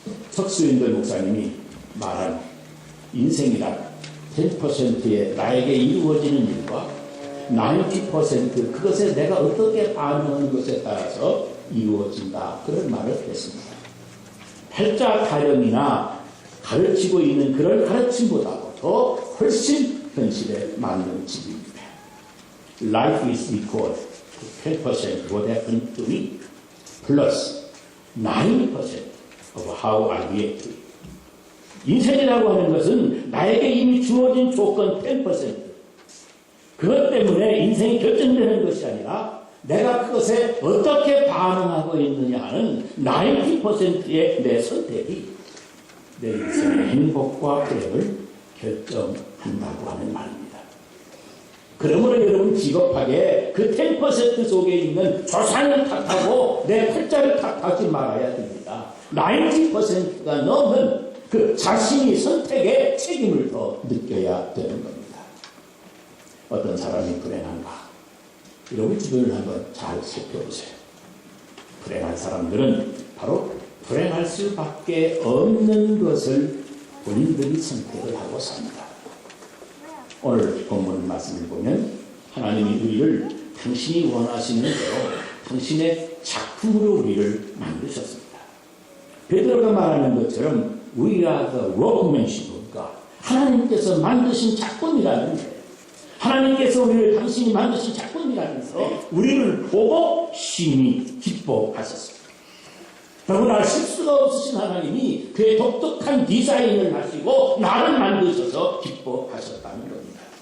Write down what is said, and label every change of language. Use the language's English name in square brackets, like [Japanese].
[Korean] 석수인들 목사님이 말한 인생이란 10%의 나에게 이루어지는 일과 90% 그것에 내가 어떻게 반응하는 것에 따라서 이루어진다. 그런 말을 했습니다. 팔자 타령이나 가르치고 있는 그런 가르침보다도 더 훨씬 현실에 맞는 집입니다. [English] Life is equal to 10% what happened to me plus 90% of how I react to it. [Korean] 인생이라고 하는 것은 나에게 이미 주어진 조건 10% 그것 때문에 인생이 결정되는 것이 아니라 내가 그것에 어떻게 반응하고 있느냐 하는 90%의 내 선택이 내 인생의 행복과 불행을 결정한다고 하는 말입니다. 그러므로 여러분 비겁하게 그 10% 속에 있는 조상을 탓하고 내 팔자를 탓하지 말아야 됩니다. 90%가 넘은 그 자신이 선택의 책임을 더 느껴야 되는 겁니다. 어떤 사람이 불행한가? 여러분 주변을 한번 잘 살펴보세요. 불행한 사람들은 바로 불행할 수밖에 없는 것을 본인들이 선택을 하고 삽니다. 오늘 본문 말씀을 보면 하나님이 우리를 당신이 원하시는 대로 당신의 작품으로 우리를 만드셨습니다. 베드로가 말하는 것처럼 [English] We are the workmanship of God. [Korean] 하나님께서 만드신 작품이라는 거예요. 하나님께서 우리를 당신이 만드신 작품이라면서 우리를 보고 심히 기뻐하셨습니다. 더구나 실수가 없으신 하나님이 그의 독특한 디자인을 하시고 나를 만드셔서 기뻐하셨다는 겁니다.